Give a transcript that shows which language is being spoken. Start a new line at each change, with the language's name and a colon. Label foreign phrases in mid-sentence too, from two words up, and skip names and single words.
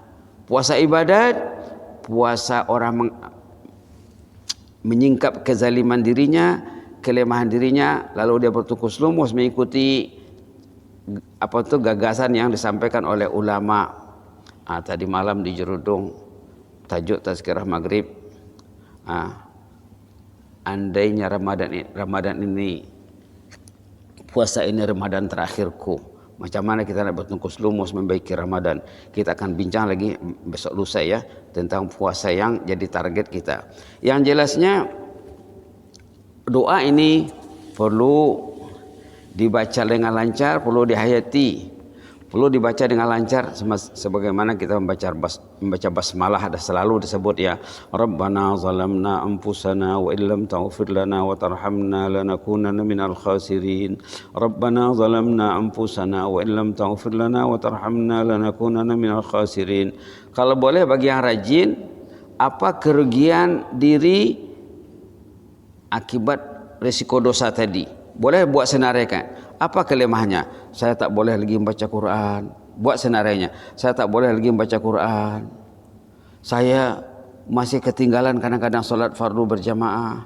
Malay: Puasa ibadat, puasa orang menyingkap kezaliman dirinya, kelemahan dirinya, lalu dia bertukus lumus mengikuti gagasan yang disampaikan oleh ulama. Tadi malam di Jerudong, tajuk tazkirah maghrib. Andainya Ramadan ini, puasa ini Ramadan terakhirku, macam mana kita nak bertungkus lumus membaiki Ramadan. Kita akan bincang lagi besok lusa ya tentang puasa yang jadi target kita. Yang jelasnya doa ini perlu dibaca dengan lancar, perlu dihayati, perlu dibaca dengan lancar sebagaimana kita membaca basmalah. Ada selalu disebut ya,
Arabic: ربنا ظلمنا أنفسنا وإن لم تغفر لنا وترحمنا لنكونن من الخاسرين. ربنا ظلمنا أنفسنا وإن لم تغفر لنا وترحمنا لنكونن من الخاسرين.
Malay: Kalau boleh bagi yang rajin, apa kerugian diri akibat risiko dosa tadi? Boleh buat senaraikan. Apa kelemahannya? Saya tak boleh lagi membaca Quran. Buat senarainya. Saya tak boleh lagi membaca Quran. Saya masih ketinggalan kadang-kadang solat fardu berjamaah.